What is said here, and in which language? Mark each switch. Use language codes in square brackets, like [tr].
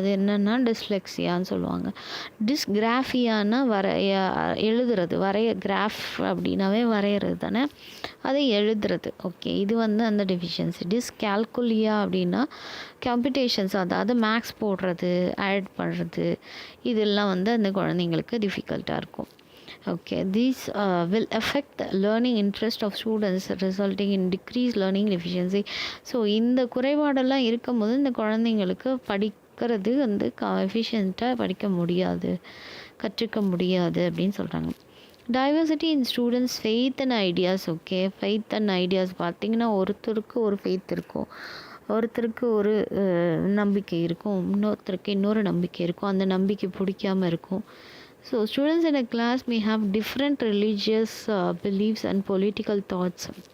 [ta] அது என்னென்னா டிஸ்லெக்ஸியான்னு சொல்லுவாங்க. டிஸ்கிராஃபியானா எழுதுறது, கிராஃப் அப்படின்னாவே வரைகிறது தானே, அதை எழுதுறது. இது வந்து அந்த டெஃபிஷியன்சி. டிஸ்கால்குலியா அப்படின்னா கம்ப்யூட்டேஷன்ஸ், அதாவது மேக்ஸ் போடுறது, ஆட் பண்ணுறது, இதெல்லாம் வந்து அந்த குழந்தைங்களுக்கு டிஃபிகல்ட்டாக இருக்கும். [en] These will affect the learning interest of students, resulting in decreased learning efficiency. [ta] So இந்த குறைபாடெல்லாம் இருக்கும்போது இந்த குழந்தைங்களுக்கு படிக்கிறது வந்து எஃபிஷியண்ட்டாக படிக்க முடியாது, கற்றுக்க முடியாது அப்படின்னு சொல்கிறாங்க. [en] Diversity in students faith and ideas. [ta] Faith and ideas பார்த்திங்கன்னா ஒருத்தருக்கு ஒரு ஃபெய்த் இருக்கும், ஒருத்தருக்கு ஒரு நம்பிக்கை இருக்கும், இன்னொருத்தருக்கு இன்னொரு நம்பிக்கை இருக்கும், அந்த நம்பிக்கை பிடிக்காமல் இருக்கும். [en] So students in a class may have different religious beliefs and political thoughts.